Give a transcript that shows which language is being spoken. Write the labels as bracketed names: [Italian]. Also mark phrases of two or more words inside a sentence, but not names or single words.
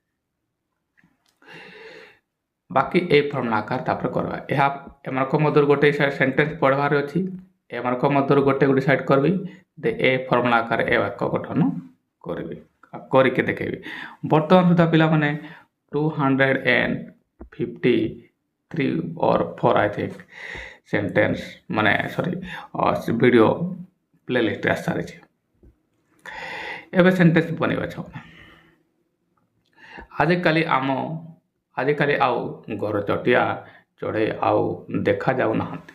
[Odia] ବାକି ଏଇ ଫର୍ମୁଲା ଆକାର ତାପରେ କରିବା। ଏମାନଙ୍କ ମଧ୍ୟରୁ ଗୋଟେ ସେଣ୍ଟେନ୍ସ ପଢ଼ିବାର ଅଛି, ଏମାନଙ୍କ ମଧ୍ୟରୁ ଗୋଟେ ସାଇଡ଼୍ କରିବି, ଏ ଫର୍ମୁଲା ଆକାରରେ ଏ ବାକ୍ୟ ଗଠନ କରିକି ଦେଖେଇବି। ବର୍ତ୍ତମାନ ସୁଦ୍ଧା ପିଲାମାନେ 253 [English] or 4 I think sentence video playlist [Odia] ଆସିସାରିଛି। ଏବେ ସେଣ୍ଟେନ୍ସ ବନେଇବା ଛୁଆମାନେ। ଆଜିକାଲି ଆଉ ଘର ଚଟିଆ ଚଢ଼େଇ ଆଉ ଦେଖାଯାଉନାହାନ୍ତି।